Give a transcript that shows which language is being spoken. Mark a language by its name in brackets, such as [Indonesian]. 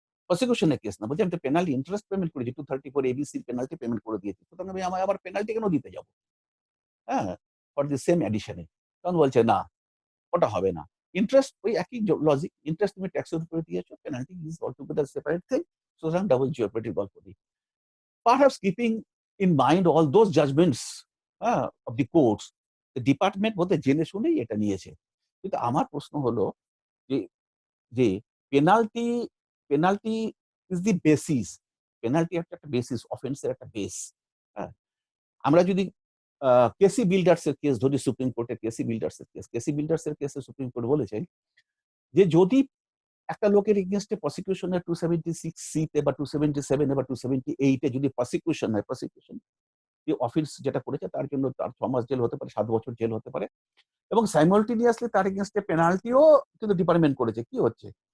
[Bangla] প্রসিকিউশনের case না, বলছি আমি তো পেনাল্টি ইন্টারেস্ট পেমেন্ট করেছি, 234 ABC পেনাল্টি পেমেন্ট করে দিয়েছি, সুতরাং আমি আবার পেনাল্টি কেন দিতে যাবো? হ্যাঁ, ফর দি সেম অ্যাডিশনে। তখন বলছে না, ওটা হবে না। ইন্টারেস্ট ওই একই লজিক, ইন্টারেস্ট তুমি ট্যাক্সের উপরে দিয়েছো, [English] penalty is altogether separate thing, [Bangla] সুতরাং ডাবল জিওপেডির গল্প নেই। [English] Perhaps keeping in mind all those judgments of the courts, the department [Bangla] বোধ হয় জেনে শুনেই এটা নিয়েছে। কিন্তু আমার প্রশ্ন হলো যে যে penalty [English] penalty is the basis, [Bangla] penalty একটা বেসিস, অফেন্সের একটা বেস। হ্যাঁ, আমরা যদি কেসি বিল্ডার্সের কেস ধরি, সুপ্রিম কোর্টের কেসি বিল্ডার্সের কেসে সুপ্রিম কোর্ট বলেছেন যে যদি একটা লোকের এগেইনস্টে প্রসিকিউশনের 276C তে বা 277 বা 278 এ যদি প্রসিকিউশন হয়, প্রসিকিউশন যে অফেন্স যেটা করেছে তার জন্য তার 6 মাস জেল হতে পারে, 7 বছর জেল হতে পারে, এবং সাইমালটেনিয়াসলি তার এগেইনস্টে পেনাল্টিও কিন্তু ডিপার্টমেন্ট করেছে। কি হচ্ছে?